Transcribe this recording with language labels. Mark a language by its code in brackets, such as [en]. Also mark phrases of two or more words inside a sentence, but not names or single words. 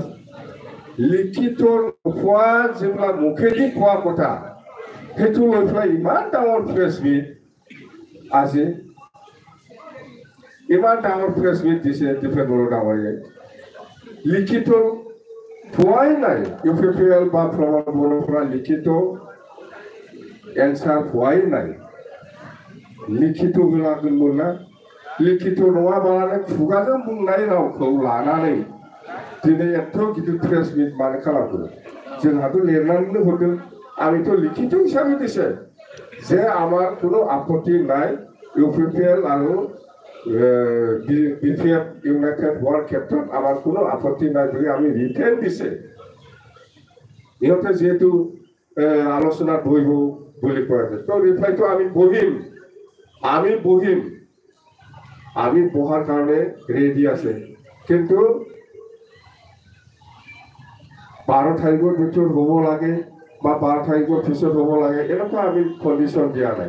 [as] লিখিত নোপোৱা যিবিলাক মুখেদি কোৱা কথা, সেইটো লৈ পেলাই ইমান ডাঙৰ প্ৰেছ মিট আজি, ইমান ডাঙৰ প্ৰেছ মিট দিছে দীপেন বড়া ডাঙৰীয়াই। লিখিত পোৱাই নাই, ইউপিপিএল বা প্ৰমোদ বড়োৰ পৰা লিখিত এনসার পোৱাই নাই। লিখিত বিলাক মোলা লিখিত [brx] নङाबालानो खुगाजों बुंनाय रावखौ लानानै दिनै एथ' गिदिर प्रेस मिट मानो खालामदों? जोंहाथ' लिरनानैनो हरदों, आंथ' [as] লিখিত হিচাপে দিছে যে আমার কোনো আপত্তি নাই, ইউপিপিএল আৰু বিপিএফ ইউনাইটেড হওয়ার ক্ষেত্ৰত আমার কোনো আপত্তি নাই বুলি আমি রিটেন দিছে। ইহঁতে যেহেতু আলোচনাত বহিব বুলি কৈ আছে, তো রিপ্লাইটো আমি বহিম, আমি বহাৰ কাৰণে ৰেডি আছে, কিন্তু 12 তাৰিখৰ ভিতৰত হ'ব লাগে বা 12 তাৰিখৰ পিছত হ'ব লাগে, এনেকুৱা আমি কণ্ডিশ্যন দিয়া নাই।